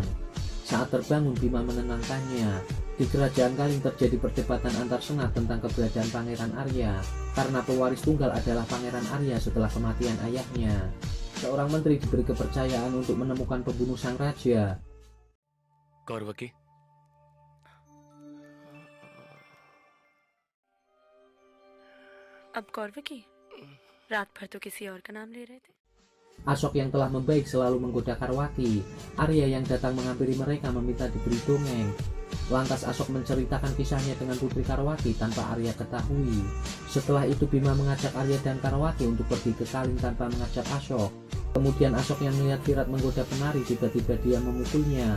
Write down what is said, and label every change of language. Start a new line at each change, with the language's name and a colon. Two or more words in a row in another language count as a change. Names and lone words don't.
Indonesian: Saat terbangun Bima menenangkannya. Di kerajaan Kaling terjadi perdebatan antar senat tentang keberadaan Pangeran Arya, karena pewaris tunggal adalah Pangeran Arya setelah kematian ayahnya. Seorang menteri diberi kepercayaan untuk menemukan pembunuh sang raja. Karwaki?
Hindi: अब कौरव की रात भर तो किसी और का नाम ले रहे थे।
Indonesian: Asok yang telah membaik selalu menggoda Karwaki. Arya yang datang menghampiri mereka meminta diberi dongeng. Lantas Asok menceritakan kisahnya dengan putri Karwaki tanpa Arya ketahui. Setelah itu Bima mengajak Arya dan Karwaki untuk pergi ke Kaling tanpa mengajak Asok. Kemudian Asok yang melihat Virat menggoda penari, tiba-tiba dia memukulnya.